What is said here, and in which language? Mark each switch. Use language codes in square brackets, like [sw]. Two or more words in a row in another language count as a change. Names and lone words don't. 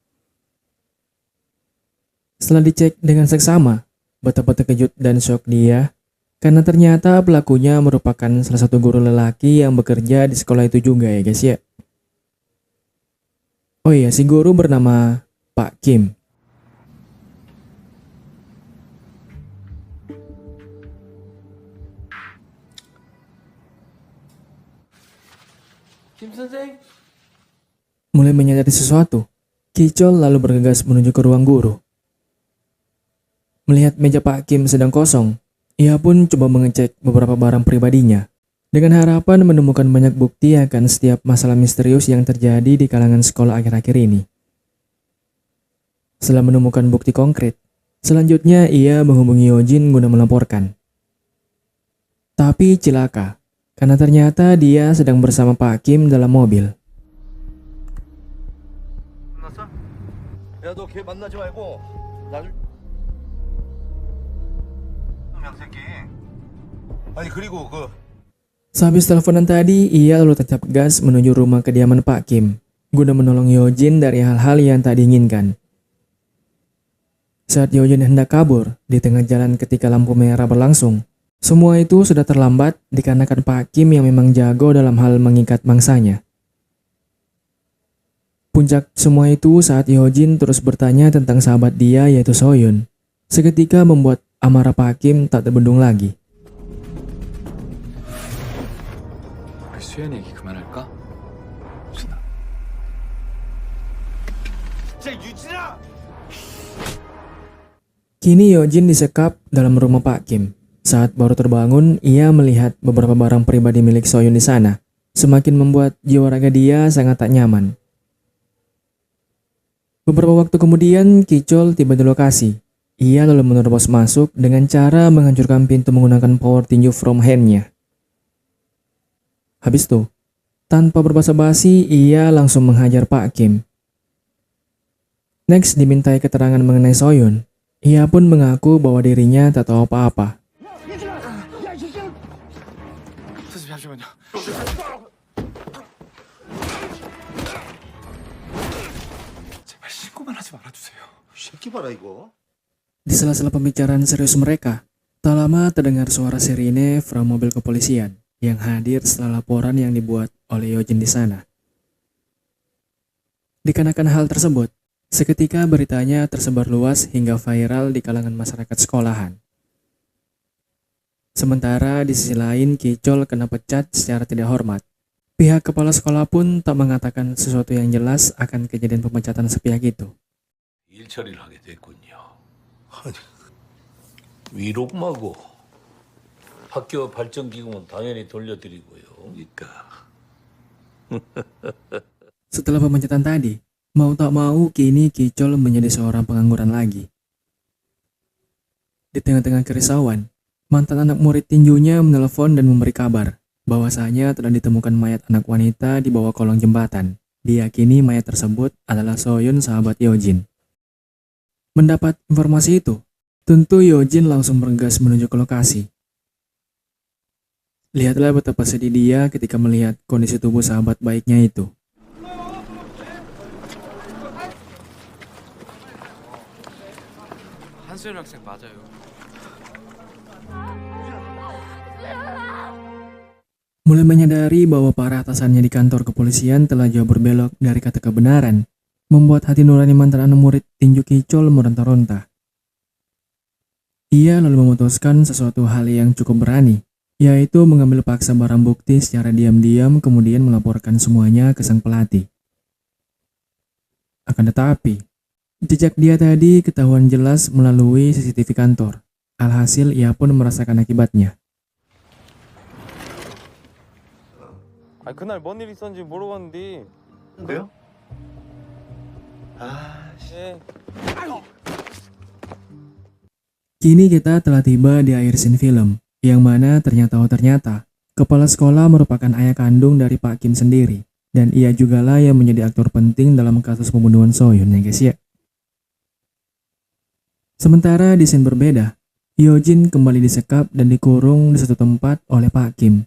[id] Setelah dicek dengan seksama, betapa terkejut dan syok dia karena ternyata pelakunya merupakan salah satu guru lelaki yang bekerja di sekolah itu juga ya guys ya. Oh iya, si guru bernama Pak Kim. [ko] 김 선생? [id] Mulai menyadari sesuatu, Kicol lalu bergegas menuju ke ruang guru. Melihat meja Pak Kim sedang kosong, ia pun coba mengecek beberapa barang pribadinya, dengan harapan menemukan banyak bukti akan setiap masalah misterius yang terjadi di kalangan sekolah akhir-akhir ini. Setelah menemukan bukti konkret, selanjutnya ia menghubungi Yojin guna melaporkan. Tapi cilaka, karena ternyata dia sedang bersama Pak Kim dalam mobil. [ko] 야, 너 걔 만나지 말고 나중. 양새끼. 아니 그리고 그. [id] Sehabis teleponan tadi, ia lalu tancap gas menuju rumah kediaman Pak Kim, guna menolong Yojin dari hal-hal yang tak diinginkan. Saat Yojin hendak kabur, di tengah jalan ketika lampu merah berlangsung, semua itu sudah terlambat dikarenakan Pak Kim yang memang jago dalam hal mengikat mangsanya. Puncak semua itu saat Yojin terus bertanya tentang sahabat dia yaitu Soyun, seketika membuat amarah Pak Kim tak terbendung lagi. [ko] 수연 얘기 그만할까? 진짜 유진아. [id] Kini Yojin disekap dalam rumah Pak Kim. Saat baru terbangun, ia melihat beberapa barang pribadi milik Soyun di sana, semakin membuat jiwa raga dia sangat tak nyaman. Beberapa waktu kemudian, Kicol tiba di lokasi. Ia lalu menerobos masuk dengan cara menghancurkan pintu menggunakan power tinju [en] from hand- [id] nya. Habis itu, tanpa berbasa-basi, ia langsung menghajar Pak Kim. Next, dimintai keterangan mengenai Soyun. Ia pun mengaku bahwa dirinya tak tahu apa-apa. [ko] 선생님 잠시만요. 제발 신고만 하지 말아주세요. 새끼 봐라 이거. [id] Di sela-sela pembicaraan serius mereka, tak lama terdengar suara sirine from mobil kepolisian yang hadir setelah laporan yang dibuat oleh Yojin di sana. Dikarenakan hal tersebut, seketika beritanya tersebar luas hingga viral di kalangan masyarakat sekolahan. Sementara di sisi lain, Kicol kena pecat secara tidak hormat. Pihak kepala sekolah pun tak mengatakan sesuatu yang jelas akan kejadian pemecatan sepihak itu. [ko] 일 처리를 하게 됐군요. 아니, 위로마고 학교 발전기금은 당연히 돌려드리고요. 그러니까. [id] Setelah pemecatan tadi, mau tak mau kini Kicol menjadi seorang pengangguran lagi. Di tengah-tengah kerisauan, mantan anak murid tinjunya menelepon dan memberi kabar bahwasanya telah ditemukan mayat anak wanita di bawah kolong jembatan. Diyakini mayat tersebut adalah Soyun, sahabat Yojin. Mendapat informasi itu, tentu Yojin langsung bergegas menuju ke lokasi. Lihatlah betapa sedih dia ketika melihat kondisi tubuh sahabat baiknya itu. [ko] 한수연 학생 맞아요. [id] Mulai menyadari bahwa para atasannya di kantor kepolisian telah jauh berbelok dari kata kebenaran, membuat hati nurani mantan anak murid tinju Kicol meronta-ronta. Ia lalu memutuskan sesuatu hal yang cukup berani, yaitu mengambil paksa barang bukti secara diam-diam kemudian melaporkan semuanya ke sang pelatih. Akan tetapi, jejak dia tadi ketahuan jelas melalui CCTV kantor. Alhasil ia pun merasakan akibatnya. [ko] 아니 그날 뭔 일 있었는지 물어봤는데. 그래요? 아, 네. [id] Kini kita telah tiba di akhir scene film, yang mana ternyata kepala sekolah merupakan ayah kandung dari Pak Kim sendiri, dan ia jugalah yang menjadi aktor penting dalam kasus pembunuhan Soyun ya guys ya. Sementara di scene berbeda, Hyojin kembali disekap dan dikurung di satu tempat oleh Pak Kim.